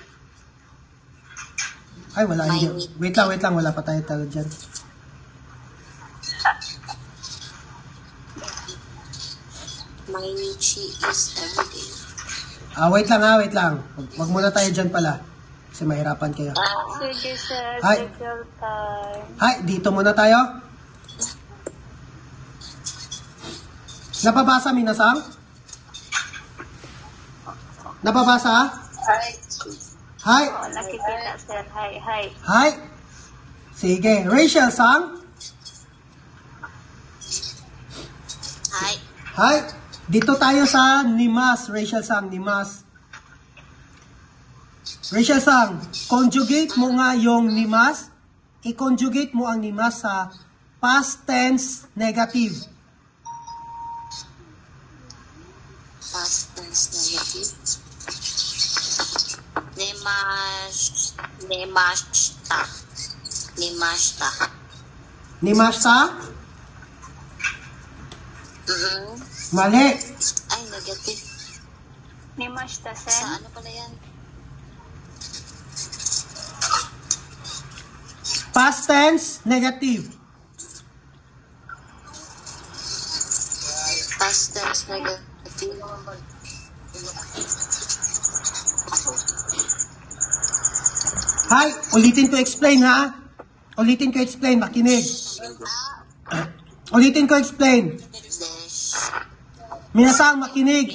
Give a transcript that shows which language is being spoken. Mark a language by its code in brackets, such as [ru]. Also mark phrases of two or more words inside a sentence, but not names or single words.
[tl] Ay, wala. Hindi. Wait lang. Wala pa tayo dyan. [en] Mainichi is everyday. [tl] Wait lang. Wag muna tayo dyan pala. Kasi mahirapan kayo. Sige, sir. Hi. [en] Take your time. [tl] Hi, dito muna tayo. Napabasa, minasang? Napabasa? Hi. Oh, nakikita, sir. Hi. Hi. Sige. Rachel Sang? Hi. Hi. Dito tayo sa Nimas. Rachel Sang, Nimas. Rachel Sang, conjugate mo nga yung Nimas. I-conjugate mo ang Nimas sa [en] past tense negative. Past tense negative. [ja] Nemashita. Nimashita? Mm-hmm. [tl] Mali. Ay, Ay, negative. [ja] Nimashita Sa sen. [tl] ano pala yan? [en] Past tense, negative. Past tense negative. [tl] Hay, ulitin ko explain ha. Ulitin ko explain, makinig. Ulitin ko explain. Dash. Minasang makinig.